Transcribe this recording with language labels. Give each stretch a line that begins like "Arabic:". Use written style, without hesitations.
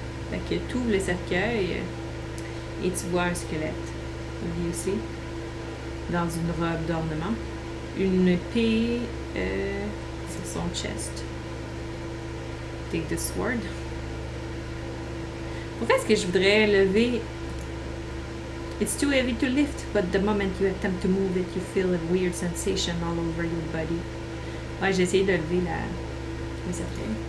French: Fait que tu ouvres le cercueil et tu vois un squelette. Lui aussi. Dans une robe d'ornement. Une épée sur son chest.
English: Take the sword.
French: Pourquoi est-ce que je voudrais lever?
English: It's too heavy to lift, but the moment you attempt to move it, you feel a weird sensation all over your body.
French: Ouais, j'ai essayé de lever le cercueil.